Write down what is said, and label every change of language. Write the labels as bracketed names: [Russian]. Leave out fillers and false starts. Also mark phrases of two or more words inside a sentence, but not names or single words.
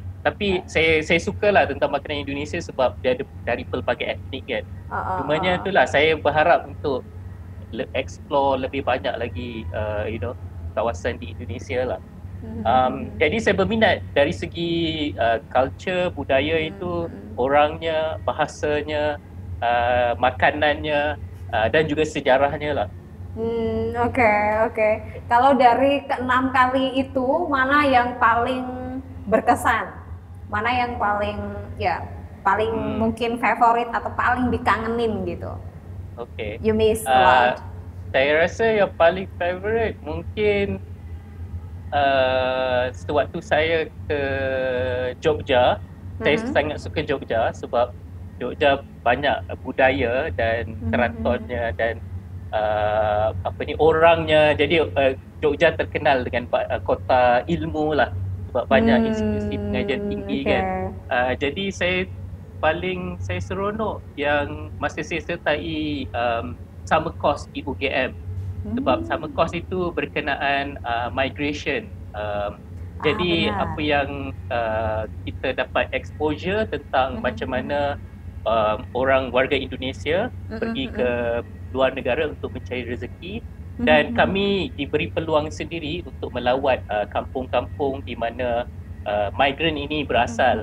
[Malay] Tapi saya sukalah tentang makanan Indonesia sebab dia ada dari pelbagai etnik kan. Cumanya itulah saya berharap untuk explore lebih banyak lagi kawasan di Indonesia lah. Jadi saya berminat dari segi culture, budaya itu, orangnya, bahasanya, makanannya, dan juga sejarahnya lah. [Indonesian] Oke. Kalau dari ke-6 kali itu, mana yang paling berkesan? Mana yang paling mungkin favorit atau paling dikangenin gitu? [English] Okay. You miss a lot. [Malay] Saya rasa yang paling favorite mungkin sewaktu saya ke Jogja. Saya sangat suka Jogja sebab Jogja banyak budaya dan keratonnya dan orangnya. Jadi Jogja terkenal dengan kota ilmu lah, sebab banyak institusi pengajian tinggi kan. Jadi saya seronok yang masa saya sertai [English] summer course [Malay] di UGM, sebab [English] summer course [Malay] itu berkenaan migration. Jadi apa yang kita dapat exposure tentang macam mana orang warga Indonesia pergi ke luar negara untuk mencari rezeki, dan kami diberi peluang sendiri untuk melawat kampung-kampung di mana migran ini berasal.